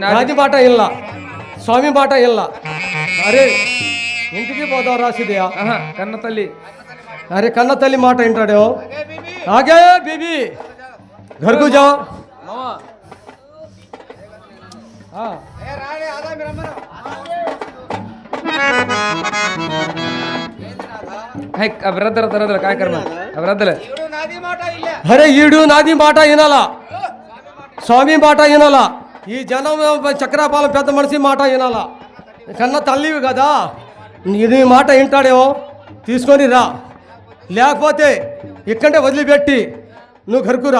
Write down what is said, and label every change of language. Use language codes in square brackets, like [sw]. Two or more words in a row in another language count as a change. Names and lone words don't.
[te] నాది మాట ఇల్లా, స్వామి మాట ఇల్లా. అరే ఇంటికి పోతావు రాసిదయా. కన్న తల్లి, అరే కన్న తల్లి మాట వింటాడేమో. [hi] आगे बीबी घर को जाओ. [mr] काय करणार [te] అరే ఈడు నాది మాట వినాలా, స్వామి మాట వినాలా, ఈ జనం చక్రపాలెం పెద్ద మనిషి మాట వినాలా. కన్న తల్లివి కదా, నీ మాట వింటాడేమో, తీసుకొని రా. లేకపోతే ఇక్కడే వదిలిపెట్టి నువ్వు గరుకురా.